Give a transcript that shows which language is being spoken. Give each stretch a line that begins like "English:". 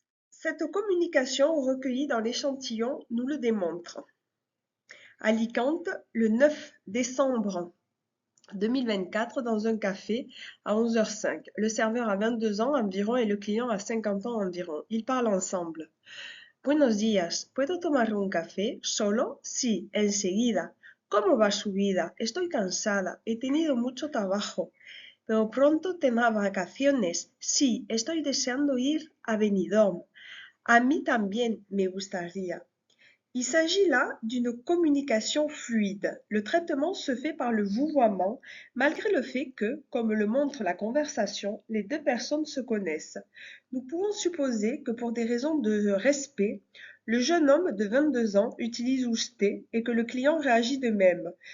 French: Cette communication recueillie dans l'échantillon nous le démontre. Alicante, le 9 décembre 2024, dans un café à 11h05. Le serveur a 22 ans environ et le client a 50 ans environ. Ils parlent ensemble.
Spanish: Buenos días, ¿puedo tomar un café? ¿Solo? Sí, enseguida. ¿Cómo va su vida? Estoy cansada, he tenido mucho trabajo. Pero pronto tendrá vacaciones. Sí, estoy deseando ir a Benidorm. A mí también me gustaría.
French: Il s'agit là d'une communication fluide. Le traitement se fait par le vouvoiement, malgré le fait que, comme le montre la conversation, les deux personnes se connaissent. Nous pouvons supposer que pour des raisons de respect, le jeune homme de 22 ans utilise usted et que le client réagit de même.